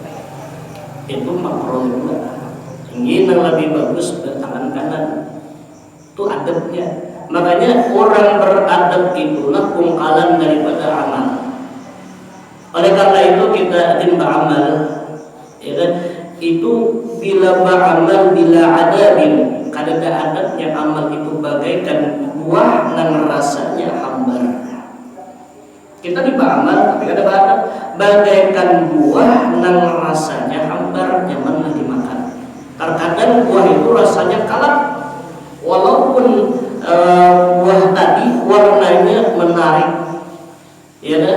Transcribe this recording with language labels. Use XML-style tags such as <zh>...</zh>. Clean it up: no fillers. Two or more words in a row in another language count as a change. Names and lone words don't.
<bjn>itu makro juga. Ini yang lebih bagus bertangan kanan. Itu adabnya. Makanya orang beradab itulah pungkalan daripada amal. Oleh karena itu kita beramal, ya kan? Itu bila beramal bila adabin, kada ada adabnya amal itu bagaikan buah nan rasanya hambar. Kita beramal tapi ada adab bagaikan buah nan rasanya hambar, nyaman dimakan. Terkadang buah itu rasanya kalap. Walaupun buah tadi warnanya menarik, ya kan?</bjn>